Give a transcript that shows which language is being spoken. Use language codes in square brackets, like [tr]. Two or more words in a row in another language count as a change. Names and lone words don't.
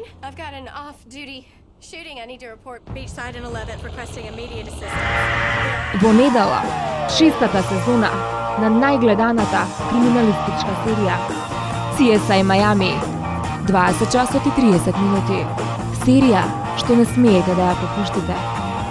[en] I've got an off-duty shooting. I need to report Beachside and 11th requesting immediate assistance. [mk] Во недела, 6-та сезона на најгледаната криминалистичка серија CSI Miami, 20 часот и 30 минути. Серија што не смеете да ја пропуштите.